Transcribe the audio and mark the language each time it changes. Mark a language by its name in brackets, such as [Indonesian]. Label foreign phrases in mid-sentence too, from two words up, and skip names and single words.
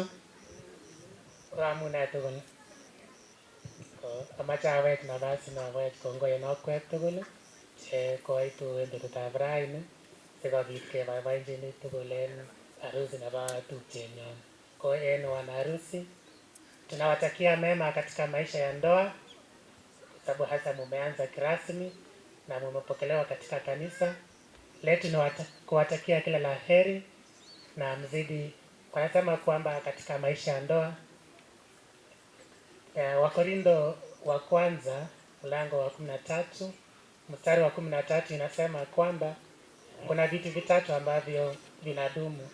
[Kalenjin] Amune tugul. Amache awech nafasi nawech kongoi en okwek tugul koitu en betutab raini sikobit keboiboenjin tugul en harusi nebo tupchenyon. Ko en [Swahili] wana harusi tunawatakia mema katika maisha ya ndoa, sababu hasa mumeanza kirasmi na mumepokelewa katika kanisa letu. Ni kuwatakia kila la heri na mzidi. Wanasema kwamba katika maisha ya ndoa, Wakorintho wa kwanza mlango wa 13 mstari wa 13 inasema kwamba kuna vitu vitatu ambavyo vinadumu.